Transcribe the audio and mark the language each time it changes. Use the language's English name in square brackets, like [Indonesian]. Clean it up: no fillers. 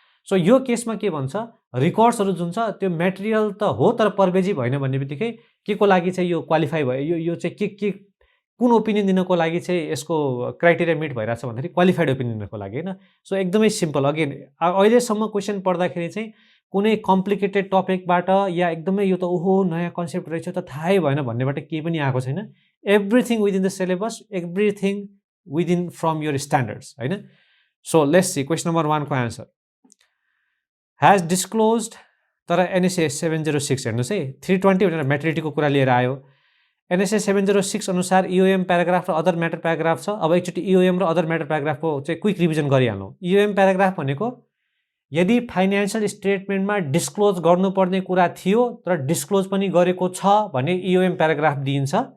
[Nepali] So यो केसमा के भन्छ, रिकर्ड्सहरू जुन छ त्यो मेटेरियल त हो तर पर्भेजिभ होइन भन्ने बित्तिकै के को लागि चाहिँ यो क्वालिफाई भयो, यो चाहिँ के कुन ओपिनियन दिनको लागि चाहिँ यसको क्राइटेरिया मिट भइरहेछ भन्दाखेरि क्वालिफाइड ओपिनियन दिनको लागि होइन। सो एकदमै सिम्पल। अगेन अहिलेसम्म क्वेसन पढ्दाखेरि चाहिँ कुनै कम्प्लिकेटेड टपिकबाट या एकदमै यो त ओहो नयाँ कन्सेप्ट रहेछ त थाहै भएन भन्नेबाट केही पनि आएको छैन। [English] Everything within the syllabus, everything within from your standards होइन। So let's see [Nepali] question number 1 को आन्सर। हैज डिस्क्लोज्ड, तर एनएसए 706 हेर्नुहोस् है, 320 भनेर म्याटरिटीको कुरा लिएर आयो। एनएसए 706 अनुसार इओएम प्याराग्राफ र अदर म्याटर प्याराग्राफ छ। अब एकचोटि इओएम र अदर म्याटर प्याराग्राफको चाहिँ क्विक रिभिजन गरिहालौँ। इओएम प्याराग्राफ भनेको यदि फाइनेन्सियल स्टेटमेन्टमा डिस्क्लोज गर्नुपर्ने कुरा थियो तर डिस्क्लोज पनि गरेको छ भने इओएम प्याराग्राफ दिइन्छ।